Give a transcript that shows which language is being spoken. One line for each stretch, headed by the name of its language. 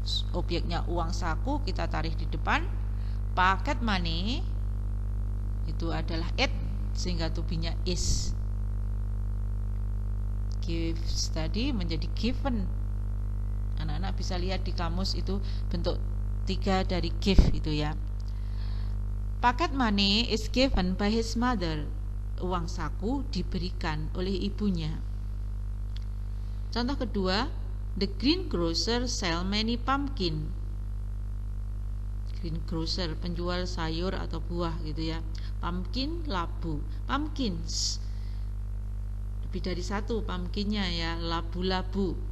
Indonesian: Objeknya uang saku kita tarik di depan, pocket money itu adalah it, sehingga to be-nya is. Gives tadi menjadi given. Anak-anak bisa lihat di kamus itu bentuk 3 dari give itu ya.
English: Pocket money is given by his mother.
Indonesian: Uang saku diberikan oleh ibunya. Contoh kedua,
English: the greengrocer sell many pumpkin.
Indonesian: Greengrocer, penjual sayur atau buah gitu ya. Pumpkin, labu. Pumpkins, lebih dari satu pumpkinnya ya, labu-labu.